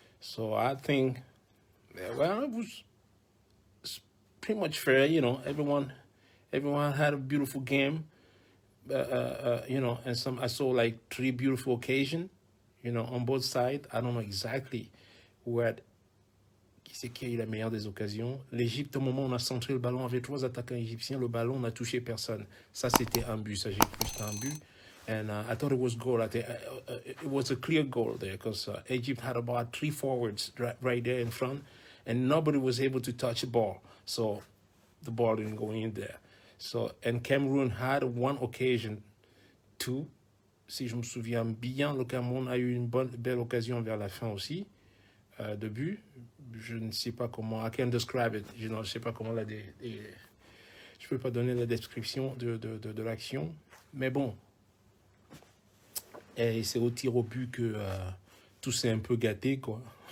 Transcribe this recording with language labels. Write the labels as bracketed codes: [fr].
[en] So I think, well, it was pretty much fair, you know. Everyone had a beautiful game, you know, and I saw like 3 beautiful occasions, you know, on both sides. I don't know exactly [fr] qui c'est qui a eu la meilleure des occasions. L'Égypte, au moment où on a centré le ballon avec 3 attaquants égyptiens, le ballon n'a touché personne. Ça, c'était un but. Ça, j'ai cru que c'était un but. [en] And I thought it was goal. I think it was a clear goal there because Egypt had about 3 forwards right there in front, and nobody was able to touch the ball. So the ball didn't go in there. So, and Cameroon had one occasion, 2. [fr] Si je me souviens bien, le Cameroun a eu une belle occasion vers la fin aussi, de but. Je ne sais pas comment, [en] I can't describe it. [fr] Je ne sais pas comment je ne peux pas donner la description de l'action. Mais bon, et c'est au tir au but que tout s'est un peu gâté, quoi.